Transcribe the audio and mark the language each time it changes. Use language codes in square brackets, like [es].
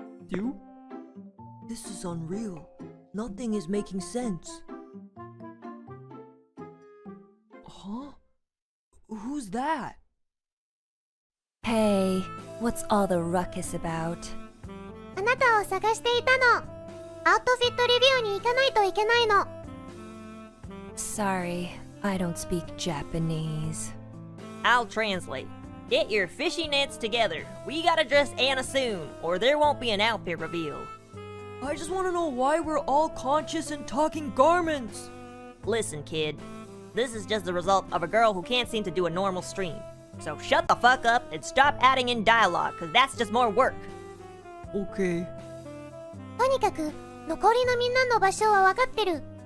[en] Sue? This is unreal. Nothing is making sense. Huh? Who's that? Hey, what's all the ruckus about? [ja] あなたを探していたの。アウトフィットレビューに行かないといけないの。 [en] Sorry, I don't speak Japanese. I'll translate. Get your fishy nets together. We gotta dress Anna soon, or there won't be an outfit reveal. I just want to know why we're all conscious and talking garments. Listen, kid. This is just the result of a girl who can't seem to do a normal stream. So shut the fuck up and stop adding in dialogue, cause that's just more work. Okay. [ja] とにかく残りのみんなの場所は分かってる。